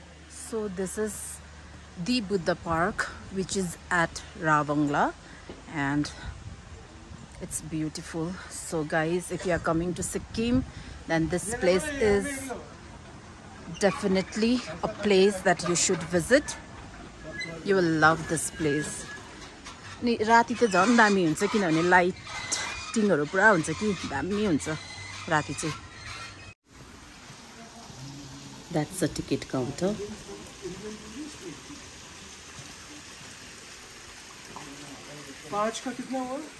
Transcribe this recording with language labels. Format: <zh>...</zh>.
<en>So this is the Buddha Park, which is at Rawangla, and it's beautiful. So guys, if you are coming to Sikkim, then this place is definitely a place that you should visit. You will love this place.</en> <ne>नि राति त झन् दामी हुन्छ किनभने लाइटिङहरु पुरा हुन्छ कि दामी हुन्छ राति चाहिँ.</ne> <en>That's the ticket counter.</en> <hi>पाँच का कितना हुआ?</hi>